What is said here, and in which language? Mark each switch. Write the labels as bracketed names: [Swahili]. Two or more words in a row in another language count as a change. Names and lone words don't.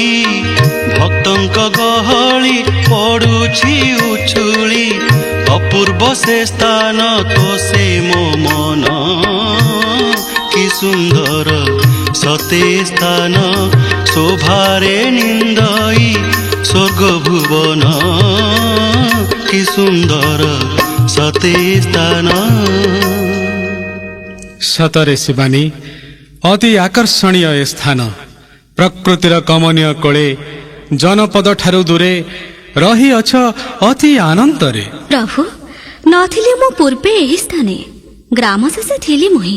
[Odia] ଭକ୍ତଙ୍କ ଗହଳି ପଡୁଛି ଉଛୁଳି ଅପୂର୍ବ ସେ ସ୍ଥାନ ତୋ ସେ ମୋ ମନ। କି ସୁନ୍ଦର ସତେ ସ୍ଥାନ ଶୋଭାରେ ନିନ୍ଦଇ ସ୍ୱର୍ଗ ଭୁବନ। କି ସୁନ୍ଦର ସତେ ସ୍ଥାନ। ସତରେ ଶିବାନୀ, ଅତି ଆକର୍ଷଣୀୟ ଏ ସ୍ଥାନ। ପ୍ରକୃତିର କମନୀୟ କୋଳେ ଜନପଦ ଠାରୁ ଦୂରେ ରହିଅଛ ଅତି ଆନନ୍ଦରେ। ପ୍ରଭୁ, ନଥିଲି ମୁଁ ପୂର୍ବେ ଏହି ସ୍ଥାନେ। ଗ୍ରାମ ଶେଷେ ଥିଲି ମୁହିଁ।